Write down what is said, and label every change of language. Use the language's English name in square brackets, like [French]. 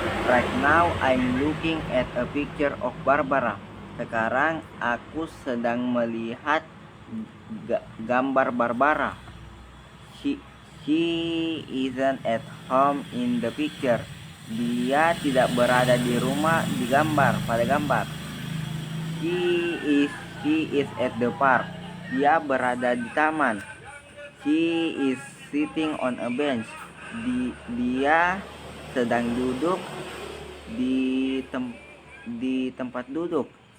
[English] Right now I'm looking at a picture of Barbara. [Indonesian] Sekarang aku sedang melihat gambar Barbara. [English] She isn't at home in the picture. [Indonesian] Dia tidak berada di rumah pada gambar. [English] She is at the park. [Indonesian] Dia berada di taman. [English] She is sitting on a bench. [Indonesian] Dia sedang duduk di tempat duduk.